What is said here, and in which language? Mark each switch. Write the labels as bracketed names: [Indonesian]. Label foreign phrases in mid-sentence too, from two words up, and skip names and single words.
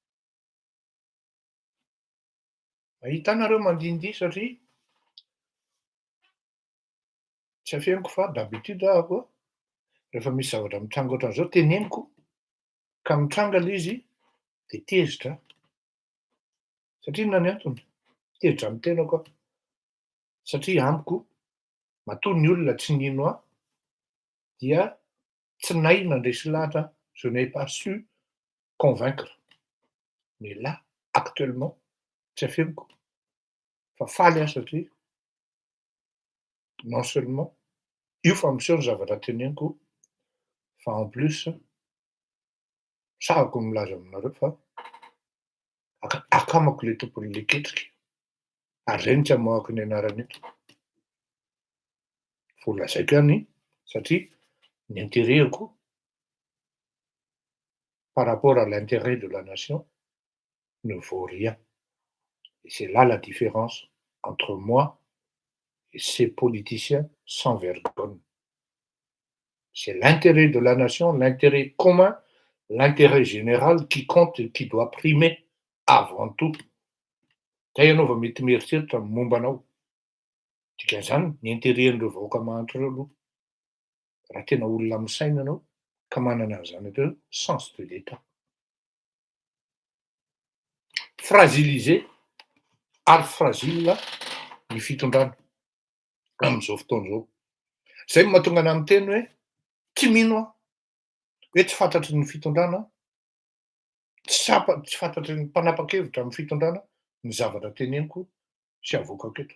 [Malagasy] Hitanareo mandindihy satria tsy afeniko fa d'habitude ahako rehefa misy zavatra mitranga ohatran'izao teneniko ka mitranga le izy de tezitra satria inona ny antony? Tezitra amin'ny tenako aho satria amiko matoa ny olona tsy nino ahy dia tsy nay nandresy lahatra [French] je n'ai pas su convaincre. Mais là actuellement [Malagasy] tsy afeniko fa faly aho satria [French] non seulement [Malagasy] io fa miseho ny zavatra teneniko fa [French] en plus [Malagasy] sahako milaza aminareo fa akamako le tompon'le ketrika ary zay no tsy hamoahako ny anarany eto. Volazaiko ihany satria ny intérêt-ko [French] par rapport à l'intérêt de la nation ne vaut rien. Et c'est là la différence entre moi et ces politiciens sans vergogne. C'est l'intérêt de la nation, l'intérêt commun, l'intérêt général qui compte et qui doit primer avant tout. [Malagasy] Zay ianao vao mety mieritreritra ny momba anao. Dikan'izany ny intérêt-n'ireo vahoaka mahantra ireo aloha. Raha tena olona misaina anao ka manana an'izany atao hoe [French] sens de l'état. [Malagasy] Fragilisé ary fragile ny fitondrana amin'izao fotoana izao. Zay no mahatonga anahy miteny hoe tsy mino aho, hoe tsy fantatry ny fitondrana, tsy fantatry ny mpanapa-kevitra amin'ny fitondrana ny zavatra teneniko sy avoakako eto.